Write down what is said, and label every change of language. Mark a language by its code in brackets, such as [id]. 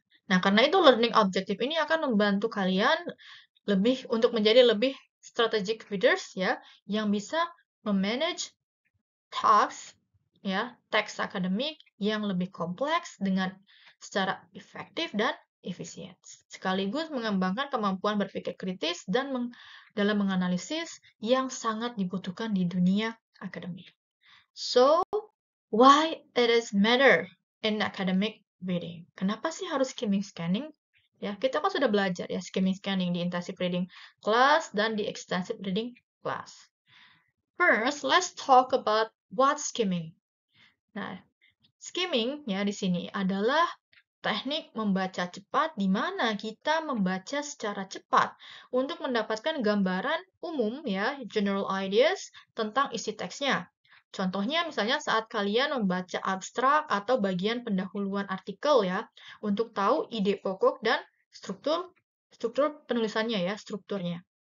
[id] Nah, karena itu [en] learning objective [id] ini akan membantu kalian untuk menjadi lebih [en] strategic readers [id] ya, yang bisa memanage tasks ya, teks akademik yang lebih kompleks dengan secara efektif dan efisien. Sekaligus mengembangkan kemampuan berpikir kritis dan dalam menganalisis yang sangat dibutuhkan di dunia akademik. [en] So, why it is matter in academic reading? [id] Kenapa sih harus skimming scanning? Ya, kita kan sudah belajar ya skimming scanning di [en] intensive reading class [id] dan di [en] extensive reading class. First, let's talk about what skimming. [id] Nah, skimming ya di sini adalah teknik membaca cepat di mana kita membaca secara cepat untuk mendapatkan gambaran umum ya, [en] general ideas [id] tentang isi teksnya. Contohnya misalnya saat kalian membaca abstrak atau bagian pendahuluan artikel ya, untuk tahu ide pokok dan struktur penulisannya ya, strukturnya.